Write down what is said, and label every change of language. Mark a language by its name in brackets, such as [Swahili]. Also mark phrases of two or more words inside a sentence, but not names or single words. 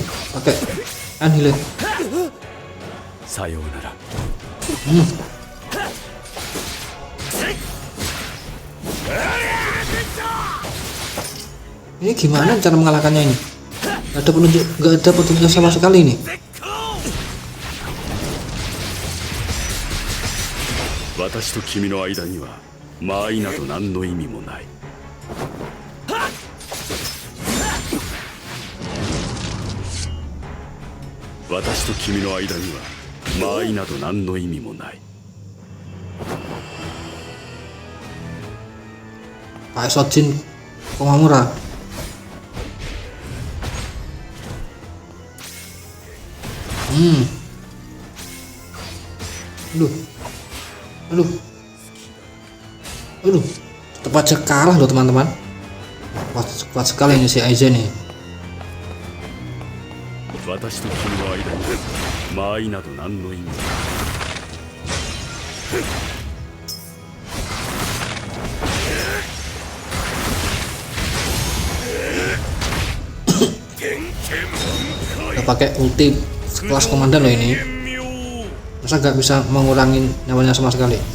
[Indonesian] Pakai Annihilate. Ini gimana cara mengalahkannya ini? Gak ada petunjuk sama sekali ini. [Japanese] 私と君の間には間合いなど何の意味もない。私と君の間には間合いなど何の意味もない。 [Indonesian] Pak Sojin Komamura. Aduh, tetap aja kalah loh teman-teman. Kuat sekali ini si Aizen nih. 私と君の間に間合いなど何の意味もない。 Udah pakai ulti sekelas komandan loh ini. Masa gak bisa mengurangi nyawanya sama sekali?